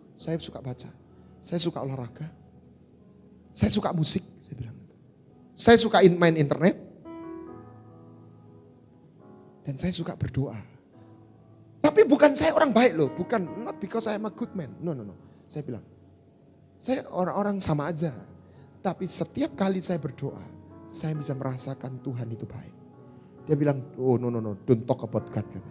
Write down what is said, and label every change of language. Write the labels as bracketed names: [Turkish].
[Indonesian] Saya suka baca. Saya suka olahraga. Saya suka musik, saya bilang. Saya suka main internet. Dan saya suka berdoa. Tapi bukan saya orang baik loh. Bukan, [English] not because I am a good man. No. [Indonesian] Saya bilang, saya orang-orang sama aja. Tapi setiap kali saya berdoa, saya bisa merasakan Tuhan itu baik. Dia bilang, [English] oh no, don't talk about God.